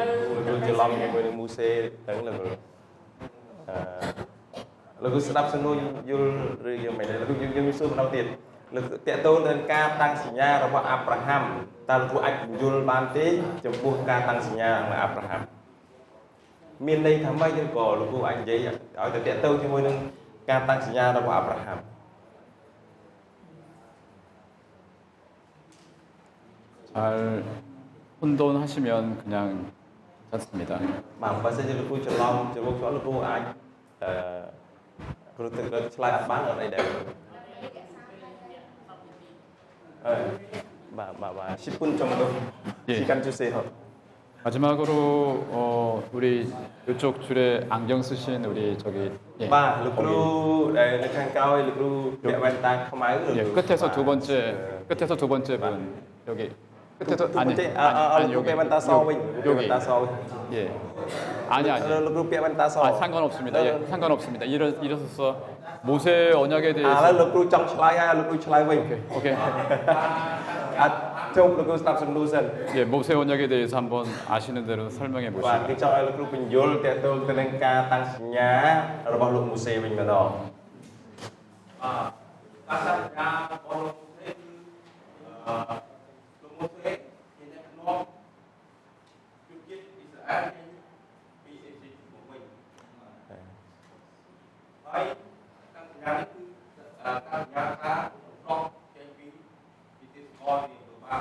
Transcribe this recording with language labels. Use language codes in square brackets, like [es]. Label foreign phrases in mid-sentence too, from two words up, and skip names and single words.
[km] លោកច្រឡំជាមួយនឹងមូសេទាំងលោកលោកស្ដាប់សំណួរយល់ឬយ៉ាងម៉េចដែរលោកយើងមានសួរម្ដងទៀតលោកតាក់ទងទៅនឹងការតាំងសញ្ញារបស់អាប់រ៉ាហាំតើលោកអាចយល់បានទេចំពោះការតាំងសញ្ញារបស់អាប់រ៉ាហាំមានន័យថាម៉េចឬក៏លោកអាចនិយាយឲ្យទៅតាក់ទងជាមួយនឹងការតាំងសញ្ញារបស់អាប់រ៉ាហាំ [ko] 잘 혼돈하시면 그냥 괜찮습니다. [km] បាទបើសិនជាលោកគ្រូច្រឡំជាមួយខ្ញុំលោកគ្រូអាចគ្រូទៅឆ្លើយអត់បានអត់អីដែរបាទ [ko] 10분 정도 예. 시간 주세요. 마지막으로 우리 이쪽 줄에 안경 쓰신 우리 저기 예, [km] បាទលោកគ្រូដែលនៅខាងក្រោយលោកគ្រូពាក់វ៉ែនតាខ្មៅ [ko] 예, 끝에서 두 번째 분 여기 끝에서 아니 여기 여기 빼면 다 여기 빼면 다 싸워. 예 아니 [km] លោកគ្រូពាក់វ៉ែនតាស [ko] 상관없습니다. 예, 상관없습니다. 일어서서 모세 언약에 [km] ឥឡូវ [ko] 대해서 [km] លោកគ្រូចង់ឆ្លើយហើយលោកគ្រូឆ្លើយវិញ [ko] 오케이 [km] អត់ចូលលោកគ្រូស្ដាប់សំណួរសិន [ko] 예, 모세 언약에 대해서 한번 아시는 대로 설명해 [km] បាទ [ko] 보시죠. [km] គឺចង់ឲ្យលោកគ្រូបញ្យល់ទាក់ទងទៅនឹងការតាំងសញ្ញារបស់លោកមូសេវិញម្ដង ការតាំងសញ្ញារបស់លោកមូសេគឺលោកមូសេជាអ្នកនាំជនជាតិអ៊ីស្រាអែលពីអេស៊ីបមកវិញហើយតាំងសញ្ញានេះគឺតាំងសញ្ញាថាប្រកចេញពីទីស្គាល់ទីទៅបាន